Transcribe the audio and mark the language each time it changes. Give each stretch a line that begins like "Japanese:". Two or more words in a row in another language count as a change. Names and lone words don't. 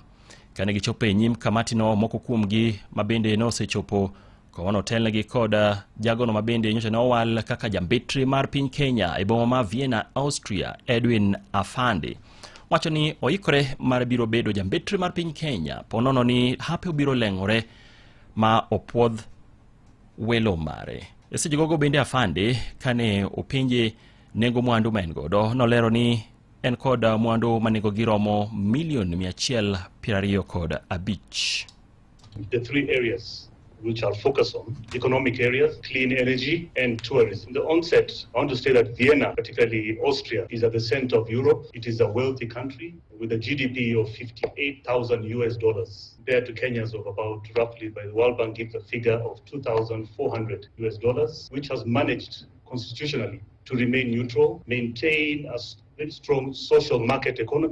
Luo (Kenya and Tanzania): Kane gichopo e nyim kamati no, moko kuomgi mabende nosechopo kono telnegi kod jagono mabende nyocha ne owal kaka jombetre mar piny Kenya e boma ma Vienna, Austria, Edwin Afande wacho ni oikore mar biro bedo jombetre mar piny Kenya ponono ni hape obiro leng'ore ma opuodh welo mare. Seche gogo bende Afande kane opinje nengo mwandu ma en godo nolero ni en kod mwandu ma nengo giromo milion 125.
English: The three areas which I'll focus on: economic areas, clean energy, and tourism. In the onset, I want to say that Vienna, particularly Austria, is at the center of Europe. It is a wealthy country with a GDP of $58,000 compared to Kenya's of about, roughly, by the World Bank gives a figure of $2,400, which has managed constitutionally to remain neutral, maintain a very strong social market economy.